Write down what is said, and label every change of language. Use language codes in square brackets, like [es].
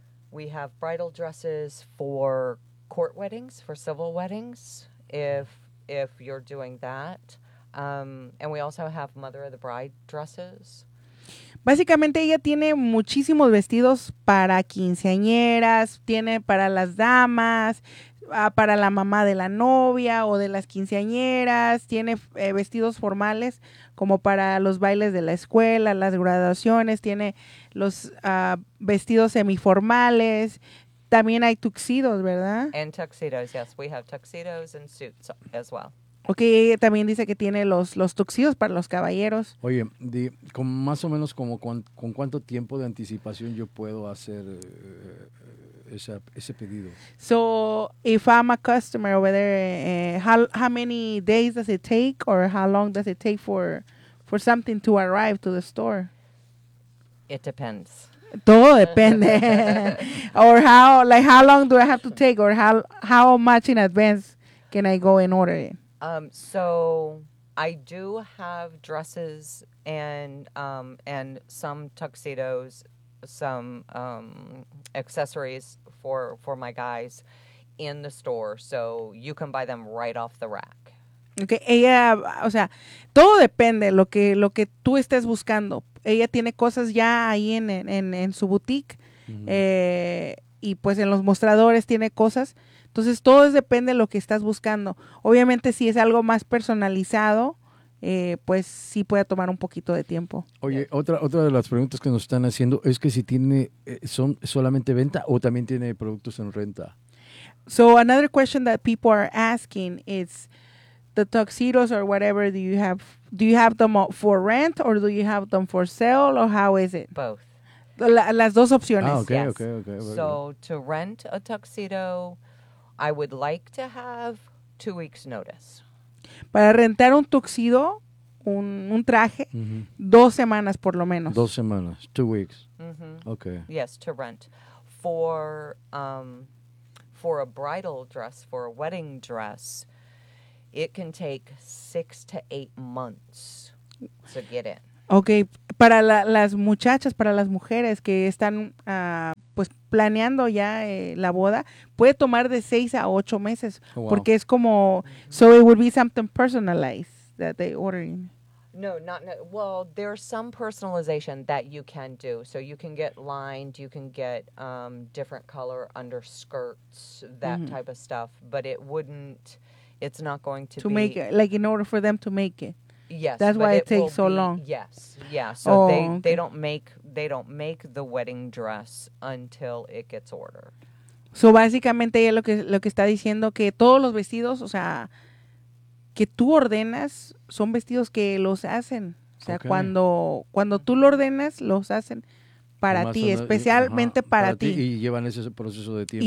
[en] We have bridal dresses for court weddings, for civil weddings, if you're doing that. And we also have mother of the bride dresses. [es] Básicamente ella tiene muchísimos vestidos para quinceañeras, tiene para las damas, para la mamá de la novia o de las quinceañeras, tiene vestidos formales como para los bailes de la escuela, las graduaciones, tiene los vestidos semiformales, también hay tuxedos, ¿verdad? [en] And tuxedos, yes, we have tuxedos and suits as well. [es] Okay, ella también dice que tiene los tuxedos para los caballeros. Oye, con más o menos como con cuánto tiempo de anticipación yo puedo hacer ese pedido. [en] So, if I'm a customer over there, how many days does it take, or how long does it take for something to arrive to the store? It depends. [es] Todo depende. [en] Or how long do I have to take, or how much in advance can I go and order it? So I do have dresses and some tuxedos, some accessories for my guys in the store, so you can buy them right off the rack. [es] Okay, ella, o sea, todo depende de lo que tú estés buscando. Ella tiene cosas ya ahí en su boutique, mm-hmm. Y pues en los mostradores tiene cosas. Entonces, todo depende de lo que estás buscando. Obviamente, si es algo más personalizado, pues sí puede tomar un poquito de tiempo. Oye, otra de las preguntas que nos están haciendo es que si tiene, son solamente venta o también tiene productos en renta. [en] So, another question that people are asking is the tuxedos or whatever, do you have them for rent or do you have them for sale, or how is it? Both. [es] Las dos opciones. [en] Ah, okay, yes. Okay. So, to rent a tuxedo, I would like to have 2 weeks' notice. [es] Para rentar un tuxedo, un traje, mm-hmm. 2 semanas por lo menos. 2 semanas, [en] 2 weeks. Mm-hmm. Okay. Yes, to rent. For a bridal dress, for a wedding dress, it can take 6 to 8 months to get in. [es] Okay, para las muchachas, para las mujeres que están pues planeando ya la boda, puede tomar de 6 a 8 meses. [en] Oh, wow. [es] Porque es como, [en] so it would be something personalized that they ordering. No. Well, there's some personalization that you can do. So you can get lined, you can get different color underskirts, that mm-hmm. type of stuff. But it's not going to be. To make it, like in order for them to make it. Yes. That's why it takes so long. Yes. Yeah. So they don't make the wedding dress until it gets ordered. [es] So básicamente ella lo que está diciendo que todos los vestidos, o sea, que tú ordenas son vestidos que los hacen. O sea, okay. cuando tú lo ordenas, los hacen para ti, especialmente para ti. Y llevan ese proceso de tiempo.